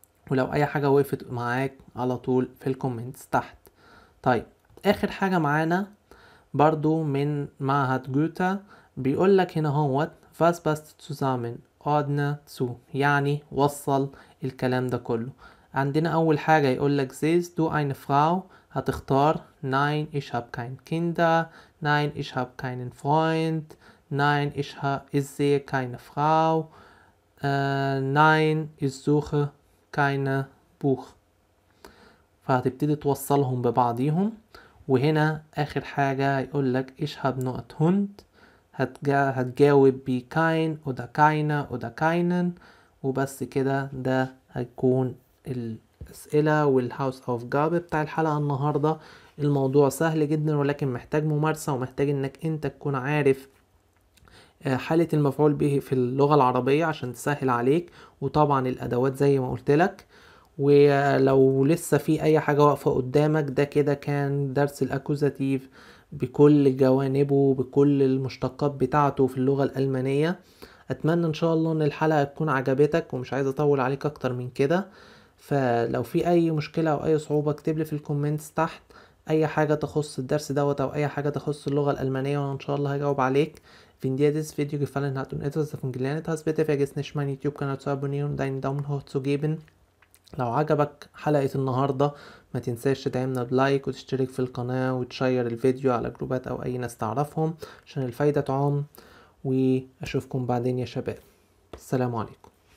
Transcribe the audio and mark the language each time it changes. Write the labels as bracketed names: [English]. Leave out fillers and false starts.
[Arabic] ولو أي حاجة وقفت معاك على طول في الكومنتس تحت. طيب آخر حاجة معانا برضو من معهد جوتا، بيقولك هنا هوت [German] was passt zusammen ordne zu، [Arabic] يعني وصل الكلام ده كله. عندنا أول حاجة يقولك [German] siehst du eine Frau، [Arabic] هتختار [German] nein ich hab kein Kinder، nein ich hab keinen Freund، nein ich sehe keine Frau، nein ich suche keine Buch. [Arabic] فهتبتدي توصلهم ببعضيهم. وهنا آخر حاجة هيقولك [German] ich hab [Arabic] نقط Hund، هتجاوب ب [German] kein oder keine oder keinen، [Arabic] وبس كده. ده هيكون الأسئلة والهاوس اوف جاب بتاع الحلقة النهاردة. الموضوع سهل جدا ولكن محتاج ممارسة، ومحتاج انك انت تكون عارف حالة المفعول به في اللغة العربية عشان تسهل عليك، وطبعا الأدوات زي ما قلت لك. ولو لسه في اي حاجة واقفة قدامك، ده كده كان درس الاكوزاتيف بكل جوانبه، بكل المشتقات بتاعته في اللغة الألمانية. اتمنى ان شاء الله ان الحلقة تكون عجبتك، ومش عايز اطول عليك اكتر من كده. فلو في اي مشكلة او اي صعوبة اكتب لي في الكومنتس تحت اي حاجة تخص الدرس دوت او اي حاجة تخص اللغة الألمانية، وانا ان شاء الله هجاوب عليك. [German] Wenn dir dieses Video gefallen hat und etwas davon gelernt hast, bitte vergiss nicht, meinen YouTube-Kanal zu abonnieren und einen Daumen hoch zu geben. [Arabic] لو عجبك حلقة النهاردة ما تنساش تدعمنا بلايك وتشترك في القناة وتشير الفيديو على جروبات أو أي ناس تعرفهم عشان الفايدة تعم. وأشوفكم بعدين يا شباب. السلام عليكم.